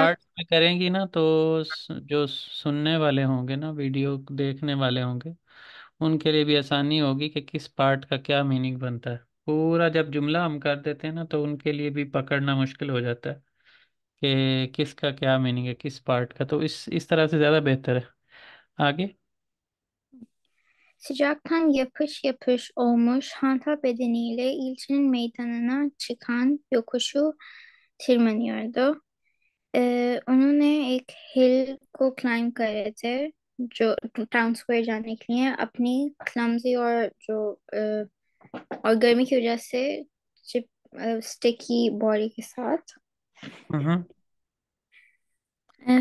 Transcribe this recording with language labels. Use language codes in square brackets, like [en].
[hi] Part में करेंगी ना तो जो सुनने वाले होंगे ना, वीडियो देखने वाले होंगे, उनके लिए भी आसानी होगी कि किस पार्ट का क्या मीनिंग बनता है। पूरा जब जुमला हम कर देते हैं ना तो उनके लिए भी पकड़ना मुश्किल हो जाता है कि किसका क्या मीनिंग है, किस पार्ट का। तो इस तरह से ज़्यादा बेहतर है। आगे। [tr] Sıcaktan yapış yapış olmuş hantal bedeniyle ilçenin meydanına çıkan yokuşu tırmanıyordu. [hi] उन्होंने एक हिल को क्लाइम कर रहे थे जो टाउन स्क्वायर जाने के लिए अपनी क्लमजी और जो और गर्मी की वजह से चिप स्टिकी बॉडी के साथ हम्म।